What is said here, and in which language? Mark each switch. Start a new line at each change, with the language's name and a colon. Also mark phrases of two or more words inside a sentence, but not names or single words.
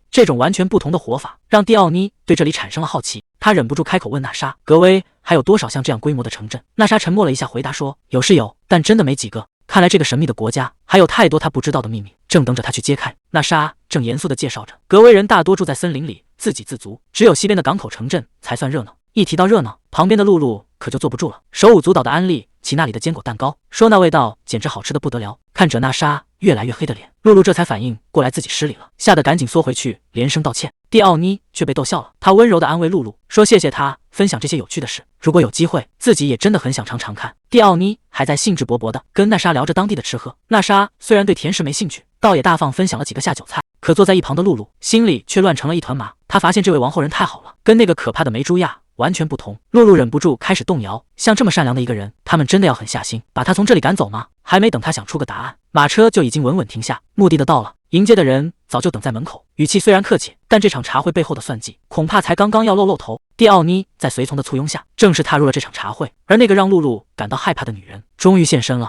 Chinese: 這種完全不同的活法讓蒂奧妮對這裡產生了好奇，他忍不住開口問娜莎，格威還有多少像這樣規模的城鎮？娜莎沉默了一下，回答說，有是有，但真的沒幾個。看來這個神秘的國家還有太多他不知道的秘密，正等着他去揭開。娜莎正嚴肅地介紹着，格威人大多住在森林裡，自給自足，只有西邊的港口城鎮才算熱鬧。一提到熱鬧，旁邊的露露可就坐不住了，手舞足蹈地安利起那裡的堅果蛋糕，說那味道簡直好吃得不得了。看着娜莎越來越黑的臉，露露這才反應過來自己失禮了，嚇得趕緊縮回去連聲道歉。蒂奧妮卻被逗笑了，她溫柔地安慰露露，說謝謝她分享這些有趣的事，如果有機會自己也真的很想嘗嘗看。蒂奧妮還在興致勃勃地跟娜莎聊着當地的吃喝，娜莎雖然對甜食沒興趣，倒也大方分享了幾個下酒菜，可坐在一旁的露露心裡卻亂成了一團麻。她發現這位王後人太好了，跟那個可怕的梅朱亞完全不同。露露忍不住開始動搖，像這麼善良的一個人，他們真的要狠下心把他從這裡趕走嗎？還沒等他想出個答案，馬車就已經穩穩停下，目的地到了，迎接的人早就等在門口，語氣雖然客氣，但這場茶會背後的算計恐怕才剛剛要露頭。蒂奧妮在隨從的簇擁下正式踏入了這場茶會，而那個讓露露感到害怕的女人終於現身了。